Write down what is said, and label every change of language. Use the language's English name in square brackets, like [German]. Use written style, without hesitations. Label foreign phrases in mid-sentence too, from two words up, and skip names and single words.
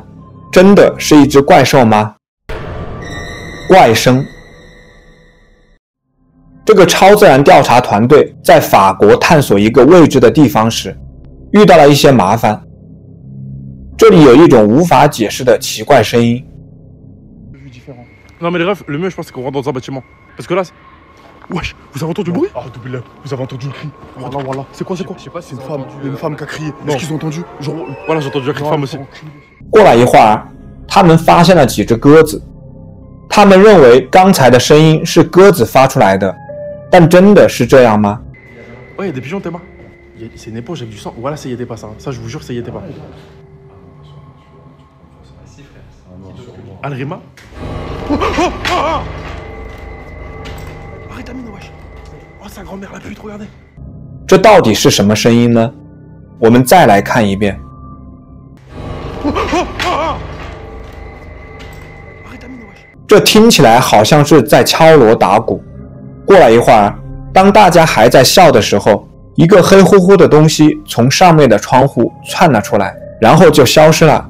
[Chinese] 真的是一只怪兽吗？怪声。这个超自然调查团队在法国探索一个未知的地方时，遇到了一些麻烦。这里有一种无法解释的奇怪声音。 [French] Non mais les refs, le mieux je pense c'est qu'on rentre dans un bâtiment. Parce que là, wesh, vous avez entendu le bruit? Ah, double, vous avez entendu le cri? Voilà, voilà. C'est quoi, c'est quoi? Je sais pas, c'est une femme qui a crié. Est-ce qu'ils ont entendu? Genre, voilà, j'ai entendu un cri de femme aussi. [Chinese] 过了一会儿，他们发现了几只鸽子。他们认为刚才的声音是鸽子发出来的，但真的是这样吗？ [French] Ouais, il y a des pigeons, Théma. C'est une éponge avec du sang. Voilà, ça y était pas ça. Ça, je vous jure, ça y était pas. Alrima? Arrête, Amine, wesh. Oh, sa grand-mère la pute, regardez. [Chinese] 这到底是什么声音呢？我们再来看一遍。这听起来好像是在敲锣打鼓。过了一会儿，当大家还在笑的时候，一个黑乎乎的东西从上面的窗户窜了出来，然后就消失了。